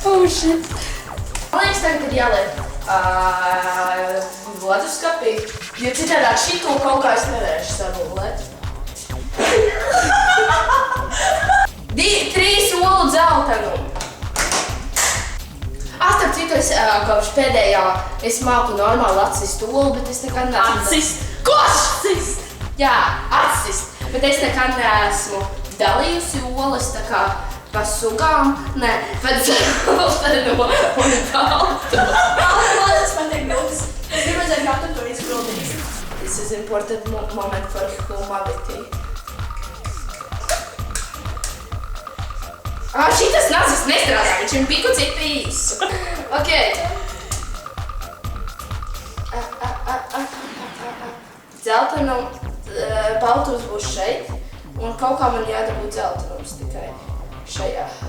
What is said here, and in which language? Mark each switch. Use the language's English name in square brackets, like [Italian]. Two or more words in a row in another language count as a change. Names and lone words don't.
[Latvian] shit. Man liekas, tagad ir jāliek leduskapī, jo citādāk šito kaut kā es nevarēšu sarullēt. 3 olu dzeltenu. Starp citu, es kopš pēdējā es māku normāli atsist olu, bet es nekad neesmu... Atsist? Ko atsist? Jā, atsist. Bet es nekad neesmu dalījusi olas tā kā pa sugām. Nē, pa dzeltenu un baltu. Tas man tiek grūtas. Es gribu redzēt, kā tu to izgrūdīsi. [English] This is important moment for humanity. [Latvian] Šitas nazis nestrādā, viņš ir biku citu īsu. Ok. Dzeltenu, baltus būs šeit, un kaut kā man jādabūt dzeltenums tikai šajā.